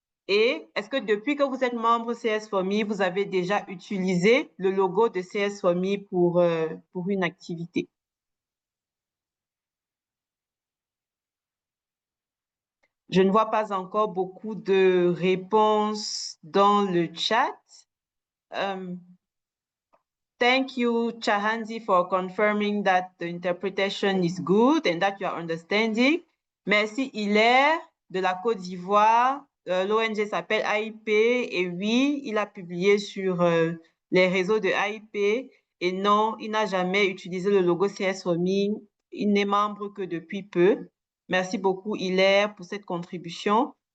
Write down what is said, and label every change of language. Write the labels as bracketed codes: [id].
[fr] Et est-ce que depuis que vous êtes membre CS4Me, vous avez déjà utilisé le logo de CS4Me pour une activité? Je ne vois pas encore beaucoup de réponses dans le chat. [en] Thank you, Chahanzi, for confirming that the interpretation is good and that you are understanding. [fr] Merci, Hilaire, de la Côte d'Ivoire. L'ONG s'appelle AIP et oui, il a publié sur les réseaux de AIP. Et non, il n'a jamais utilisé le logo CS4Me. Il n'est membre que depuis peu. Merci beaucoup, Hilaire, pour cette contribution.